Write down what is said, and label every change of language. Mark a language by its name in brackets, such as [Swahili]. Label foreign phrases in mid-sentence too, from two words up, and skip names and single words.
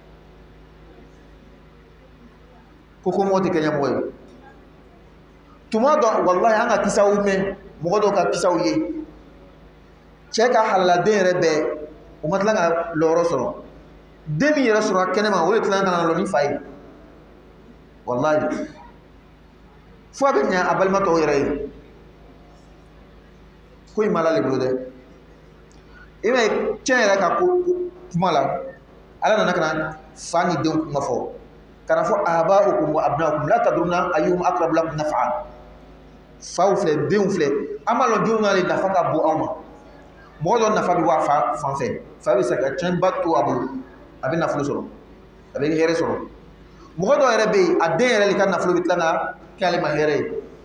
[Bambara] ko kɔmɔgɔ tɛ kɛ ɲɛmɔgɔ ye tuma dɔ wallahi an ka kisaw mɛn mɔgɔ dɔw ka kisaw ye cɛ ka halaladen yɛrɛ bɛɛ o ma tila ka lɔyɔrɔ sɔrɔ den min yɛrɛ sɔrɔ kɛnɛma o de tila ka na lɔ ni fa ye wallahi fo a bɛ ɲɛ a balima tɔw yɛrɛ ye ko in m'ala le bolo dɛ i b'a ye cɛ yɛrɛ ka kuma la ala nana ka na fa ni denw kuma fɔ ka na fɔ [Arabic] آباؤكم وأبناؤكم لا تدرون أيهم أقرب لكم نفعا [Bambara] faw filɛ denw filɛ an b'a lɔn denw n'ale nafa ka bon anw ma mɔgɔ dɔ nafa bɛ bɔ a fa fan fɛ fa bɛ se ka tiɲɛba to a bolo a bɛ nafolo sɔrɔ a bɛ hɛrɛ sɔrɔ mɔgɔ dɔ yɛrɛ bɛ yen a den yɛrɛ de ka nafolo bɛ tila ka kɛ ale ma hɛrɛ ye